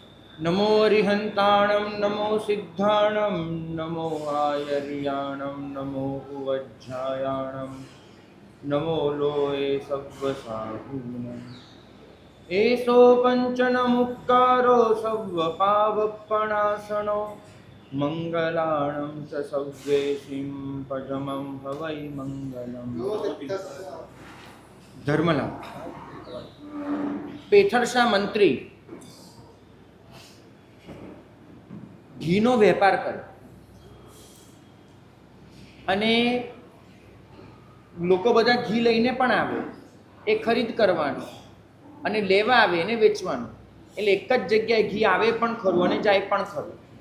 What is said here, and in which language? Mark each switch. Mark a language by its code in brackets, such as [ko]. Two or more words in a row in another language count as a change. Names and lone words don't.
[pra] नमो अरिहंताणं नमो सिद्धाणं नमो आयर्याणं नमो उवज्झायाणं नमो लोये सव्वसाहूनम् एषो पञ्चनमुक्कारो सव्वपावपणासनो मङ्गलाणं च सव्वेशिं पदमं हवै मङ्गलम् [gu] धर्मला पेथरशा मंत्री ઘીનો વેપાર કરે અને લોકો બધા ઘી લઈને પણ આવે, એ ખરીદ કરવાનું અને લેવા આવે એને વેચવાનું, એટલે એક જ જગ્યાએ ઘી આવે પણ ખરું અને જાય પણ ખરું.